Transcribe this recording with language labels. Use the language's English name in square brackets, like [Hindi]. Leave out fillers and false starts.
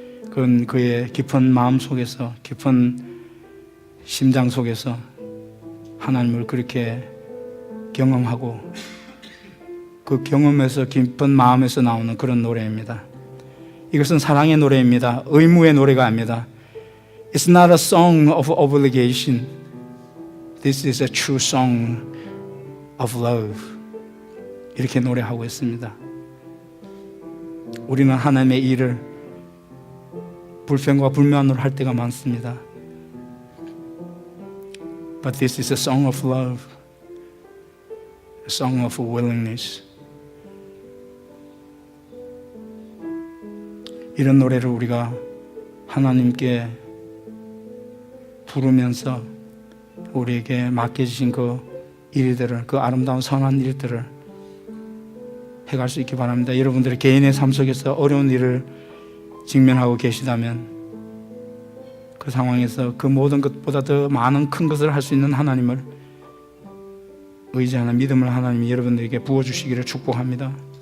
[Korean] 그건 그의 깊은 마음 속에서, 깊은 심장 속에서 하나님을 그렇게 경험하고 그 경험에서 깊은 마음에서 나오는 그런 노래입니다. 이것은 사랑의 노래입니다. 의무의 노래가 아닙니다. [English] It's not a song of obligation. This is a true song of love. [Korean] 이렇게 노래하고 있습니다. 우리는 하나님의 일을 불평과 불만으로 할 때가 많습니다. [English] But this is a song of love, a song of willingness. [Korean] 이런 노래를 우리가 하나님께 부르면서 우리에게 맡겨주신 그 일들을, 그 아름다운 선한 일들을 해갈 수 있기 바랍니다. 여러분들의 개인의 삶 속에서 어려운 일을 직면하고 계시다면 그 상황에서 그 모든 것보다 더 많은 큰 것을 할 수 있는 하나님을 의지하는 믿음을 하나님이 여러분들에게 부어주시기를 축복합니다.